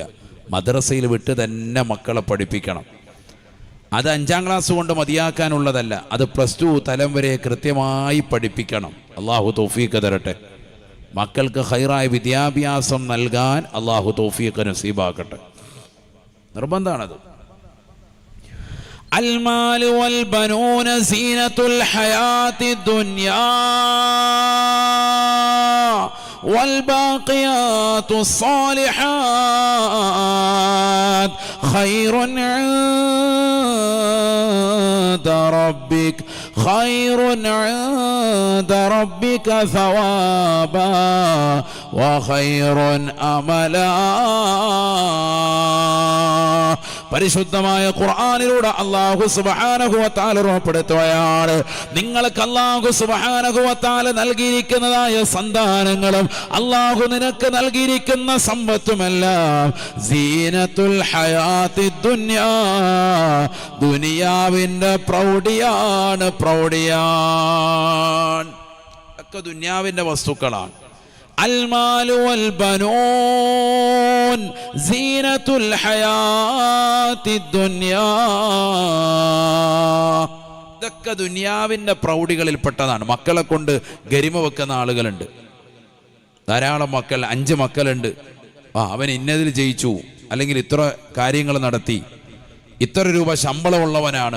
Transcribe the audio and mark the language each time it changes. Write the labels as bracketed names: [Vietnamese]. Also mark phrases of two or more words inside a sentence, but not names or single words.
[Malayalam] മദ്രസയിൽ വിട്ട് തന്നെ മക്കളെ പഠിപ്പിക്കണം. അത് 5ാം ക്ലാസ് കൊണ്ട് മതിയാക്കാനുള്ളതല്ല, അത് +2 തലം വരെ കൃത്യമായി പഠിപ്പിക്കണം. അള്ളാഹു തൗഫീഖ് തരട്ടെ. മക്കൾക്ക് ഖൈറായ വിദ്യാഭ്യാസം നൽകാൻ അള്ളാഹു തൗഫീഖ് നസീബാക്കട്ടെ. നിർബന്ധമാണത്. [Arabic] المال والبنون زينة الحياة الدنيا والباقيات الصالحات خير عند ربك ثوابا وخير أملا. [Malayalam] പരിശുദ്ധമായ ഖുർആനിലൂടെ [Arabic] الله سبحانه وتعالى [Malayalam] ഉറപ്പെടുത്തുകയാണ്, നിങ്ങൾക്ക് [Arabic] الله سبحانه وتعالى [Malayalam] നൽകിയിരിക്കുന്നതായ സന്താനങ്ങളും അല്ലാഹു നിനക്ക് നൽകിയിരിക്കുന്ന സമ്പത്തുമെല്ലാം [Arabic] زينة الحياة الدنيا, [Malayalam] ദുനിയാവിന്റെ പ്രൗഢിയാണ്. ഒക്കെ ദുനിയാവിന്റെ വസ്തുക്കളാണ്. [Arabic] المال والبنون زينة الحياة الدنيا. [Malayalam] ഇതൊക്കെ ദുനിയാവിൻ്റെ പ്രൗഢികളിൽപ്പെട്ടതാണ്. മക്കളെ കൊണ്ട് ഗരിമ വെക്കുന്ന ആളുകളുണ്ട്, ധാരാളം മക്കൾ, 5 മക്കളുണ്ട്. അവൻ ഇന്നതിൽ ജയിച്ചു, അല്ലെങ്കിൽ ഇത്ര കാര്യങ്ങൾ നടത്തി, ഇത്ര രൂപ ശമ്പളമുള്ളവനാണ്.